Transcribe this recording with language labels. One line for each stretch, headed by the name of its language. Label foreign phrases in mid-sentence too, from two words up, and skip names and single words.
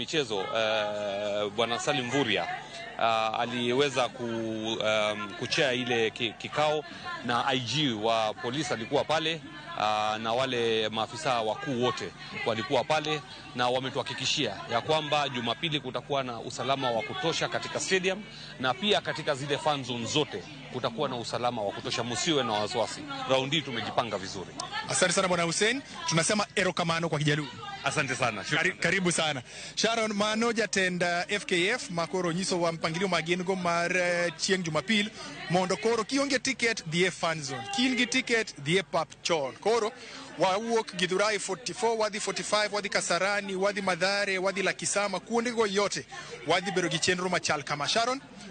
Swahili: michezo Bwana Salim Mvurya aliweza kuchea ile kikao, na IG wa polisi alikuwa pale, na wale maafisa wakuu wote walikuwa pale, na wametuhakikishia ya kwamba Jumapili kutakuwa na usalama wa kutosha katika stadium, na pia katika zile
English: fan zone
Swahili: zote kutakuwa na usalama wa kutosha. Msiwe na wasiwasi, raundi tumejipanga vizuri. Asante sana Bwana Hussein, tunasema erokamano kwa Kijaluo. Asante sana. Karibu sana.
Luo (Kenya and Tanzania): Sharon, mano jatend FKF makoro nyiso wa mpangilio magengo mar chieng' Jumapil mondo koro kionge ticket dhie
English: fan zone,
Luo (Kenya and Tanzania): kingi ticket dhie pap chon. Koro wawuok Githurai 44, wadhi 45, wadhi Kasarani, wadhi Mathare, wadhi Lakisama, kuondego yote wadhi bedo gi chenro machal kama.